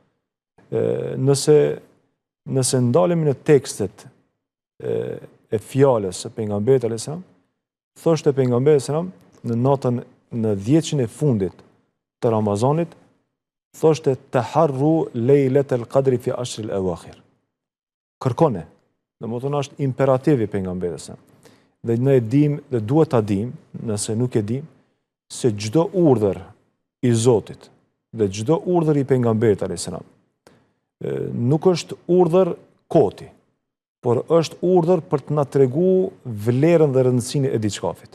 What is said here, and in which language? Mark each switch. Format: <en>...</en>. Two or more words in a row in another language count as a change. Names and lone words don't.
<sq>Nëse ndalemi në tekstet e fjalës së pejgamberit</sq> <ar>عليه السلام,</ar> <sq>thoshte pejgamberi</sq> <ar>عليه السلام</ar> <sq>në 10 e fundit të Ramazanit, thoshte</sq> <ar>تحروا ليلة القدر في العشر الأواخر.</ar> <sq>Kërkone. Domethënë është imperativ i pejgamberit. Dhe ne e dim dhe duhet ta dim, nëse nuk e dim, se çdo urdhër i Zotit dhe çdo urdhër i pejgamberit</sq> <ar>عليه السلام</ar> <sq>nuk është urdhër koti, por është urdhër për të na treguar vlerën dhe rëndësinë e diçkafit.</sq>